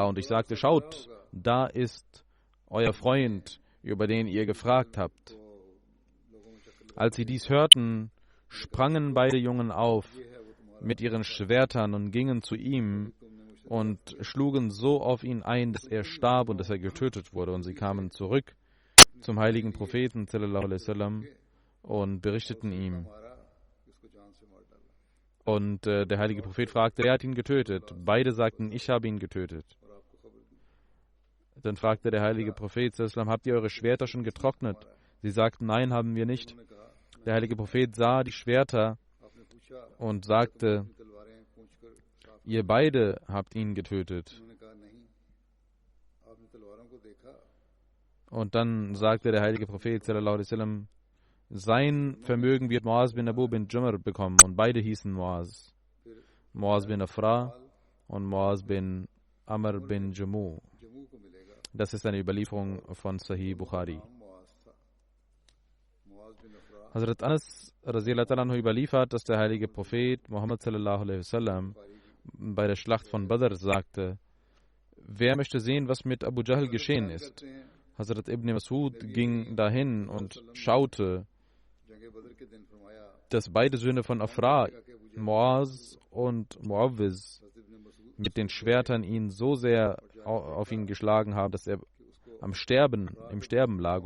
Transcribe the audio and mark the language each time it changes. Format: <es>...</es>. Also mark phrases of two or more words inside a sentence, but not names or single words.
<de>Und ich sagte: Schaut, da ist euer Freund, über den ihr gefragt habt. Als sie dies hörten, sprangen beide Jungen auf mit ihren Schwertern und gingen zu ihm und schlugen so auf ihn ein, dass er starb und dass er getötet wurde. Und sie kamen zurück zum heiligen Propheten</de> <ar>صلى الله عليه وسلم</ar> <de>und berichteten ihm. Und der heilige Prophet fragte: Wer hat ihn getötet? Beide sagten: Ich habe ihn getötet. Dann fragte der heilige Prophet</de> <ar>صلى الله عليه وسلم:</ar> <de>Habt ihr eure Schwerter schon getrocknet? Sie sagten: Nein, haben wir nicht. Der heilige Prophet sah die Schwerter und sagte: Ihr beide habt ihn getötet. Und dann sagte der heilige Prophet</de> <ar>صلى الله عليه وسلم:</ar> <de>Sein Vermögen wird Muaz bin Abu bin Jumr bekommen. Und beide hießen Muaz. Muaz bin Afra und Muaz bin Amr bin Jamu. Das ist eine Überlieferung von Sahih Bukhari. Hazrat Anas</de> <ar>رضي الله عنه</ar> <de>überliefert, dass der heilige Prophet Muhammad</de> <ar>صلى الله عليه وسلم</ar> <de>bei der Schlacht von Badr sagte: Wer möchte sehen, was mit Abu Jahl geschehen ist? Hazrat Ibn Masud ging dahin und schaute, dass beide Söhne von Afra, Muaz und Muawwiz, mit den Schwertern ihn so sehr auf ihn geschlagen haben, dass er im Sterben lag.</de>